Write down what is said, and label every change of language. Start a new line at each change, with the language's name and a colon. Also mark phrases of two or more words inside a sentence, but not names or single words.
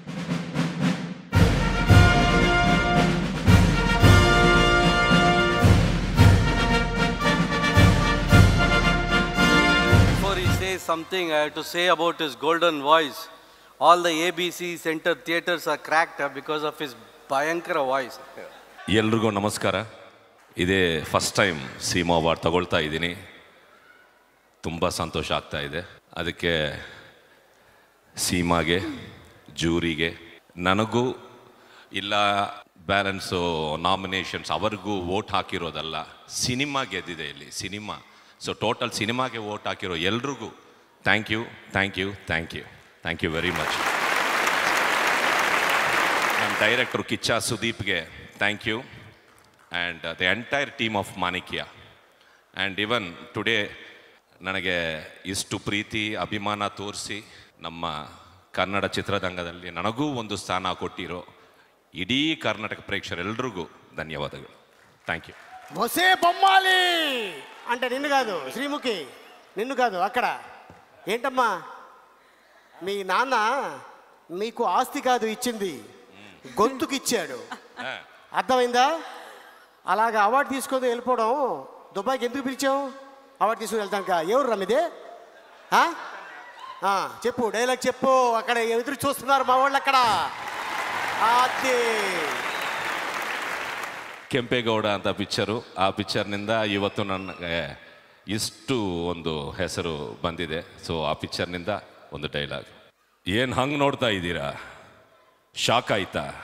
English: Before he says something, I have to say about his golden voice. All the ABC Center theaters are cracked because of his Bhayankara voice.
Kannada: ಎಲ್ರಿಗೂ ನಮಸ್ಕಾರ. ಇದೇ
English: first time
Kannada: ಸೀಮಾ ಅವಾರ್ಡ್ ತಗೊಳ್ತಾ ಇದ್ದೀನಿ. ತುಂಬ ಸಂತೋಷ ಆಗ್ತಾ ಇದೆ. ಅದಕ್ಕೆ ಸೀಮಾಗೆ, ಜೂರಿಗೆ, ನನಗೂ ಇಲ್ಲ
English: balance nominations
Kannada: ಅವ್ರಿಗೂ ವೋಟ್ ಹಾಕಿರೋದಲ್ಲ, ಸಿನಿಮಾ ಗೆದ್ದಿದೆ ಇಲ್ಲಿ, ಸಿನಿಮಾ. ಸೊ ಟೋಟಲ್ ಸಿನಿಮಾಗೆ ವೋಟ್ ಹಾಕಿರೋ ಎಲ್ರಿಗೂ
English: thank you, thank you, thank you, thank you very much.
Kannada: ನಮ್ಮ ಡೈರೆಕ್ಟ್ರು ಕಿಚ್ಚ ಸುದೀಪ್ಗೆ
English: thank you, and the entire team of
Kannada: ಮಾಣಿಕ್ಯ.
English: and even today
Kannada: ನನಗೆ ಇಷ್ಟು ಪ್ರೀತಿ ಅಭಿಮಾನ ತೋರಿಸಿ ನಮ್ಮ ಕನ್ನಡ ಚಿತ್ರರಂಗದಲ್ಲಿ ನನಗೂ ಒಂದು ಸ್ಥಾನ ಕೊಟ್ಟಿರೋ ಇಡೀ ಕರ್ನಾಟಕ ಪ್ರೇಕ್ಷಕರೆಲ್ಲರಿಗೂ ಧನ್ಯವಾದಗಳು.
English: thank you.
Telugu: బొసే బొమ్మాలి అంటే నిన్ను కాదు శ్రీముఖి, నిన్ను కాదు అక్కడ. ఏంటమ్మా మీ నాన్న మీకు ఆస్తి కాదు ఇచ్చింది, గొంతుకు ఇచ్చాడు, అర్థమైందా? అలాగా అవార్డు తీసుకొని వెళ్ళిపోవడం, దుబాయ్కి ఎందుకు పిలిచాం? అవార్డు తీసుకుని వెళ్తాక ఎవరు రమ్మిదే? చెప్పు, డైలాగ్ చెప్పు. అక్కడ ఎదురు చూస్తున్నారు మా వాళ్ళు అక్కడ.
Kannada: ಅದೇ ಕೆಂಪೇಗೌಡ ಅಂತ ಪಿಕ್ಚರು. ಆ ಪಿಕ್ಚರ್ನಿಂದ ಇವತ್ತು ನನಗೆ ಇಷ್ಟು ಒಂದು ಹೆಸರು ಬಂದಿದೆ. ಸೊ ಆ ಪಿಕ್ಚರ್ನಿಂದ ಒಂದು ಡೈಲಾಗ್. ಏನು ಹಂಗೆ ನೋಡ್ತಾ ಇದ್ದೀರಾ? ಶಾಕ್ ಆಯ್ತಾ?